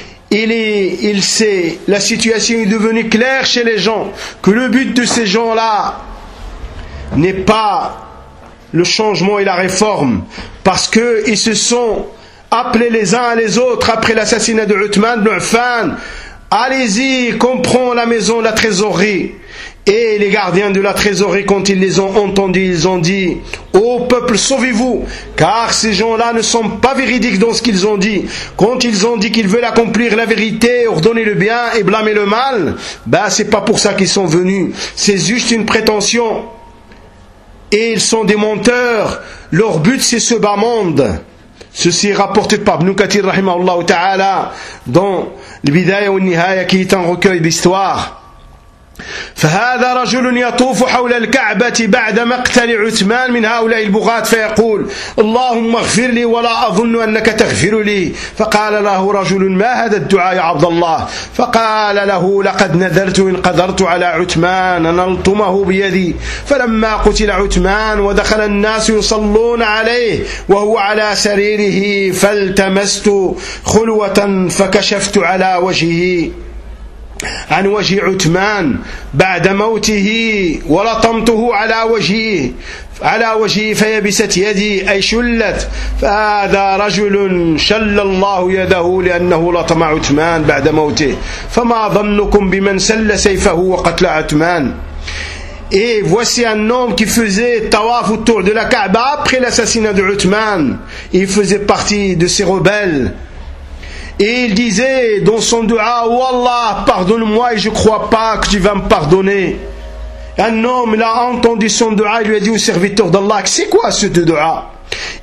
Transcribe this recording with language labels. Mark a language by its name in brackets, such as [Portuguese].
[French] la situation est devenue claire chez les gens, que le but de ces gens-là n'est pas le changement et la réforme, parce qu'ils se sont appelés les uns à les autres après l'assassinat de Uthman ibn Affan, allez-y, comprends la maison, la trésorerie. Et les gardiens de la trésorerie, quand ils les ont entendus, ils ont dit « Ô peuple, sauvez-vous, car ces gens-là ne sont pas véridiques dans ce qu'ils ont dit. Quand ils ont dit qu'ils veulent accomplir la vérité, ordonner le bien et blâmer le mal, ben c'est pas pour ça qu'ils sont venus, c'est juste une prétention. Et ils sont des menteurs, leur but c'est ce bas monde. » Ceci est rapporté par Ibn Kathir rahimahullah ta'ala dans « L'Bidaya ou Nihaya » qui est un recueil d'histoire. [Arabic] فهذا رجل يطوف حول الكعبة بعد مقتل عثمان من هؤلاء البغاة فيقول اللهم اغفر لي ولا أظن أنك تغفر لي فقال له رجل ما هذا الدعاء يا عبد الله فقال له لقد نذرت إن قدرت على عثمان أن ألطمه بيدي فلما قتل عثمان ودخل الناس يصلون عليه وهو على سريره فالتمست خلوة فكشفت على وجهه عن وجه عثمان بعد موته ولطمته على وجهه فيبست يدي أي شلت فهذا رجل شل الله يده لأنه لطم عثمان بعد موته فما ظنكم بمن سل سيفه وقتل عثمان. [French] Et voici un homme qui faisait tawaf autour de la Kaaba après l'assassinat de Uthman. Il faisait partie de ces rebelles. Et il disait dans son dua, « Oh Allah, pardonne-moi et je ne crois pas que tu vas me pardonner. » Un homme, il a entendu son dua, il lui a dit au serviteur d'Allah, « C'est quoi ce dua ?»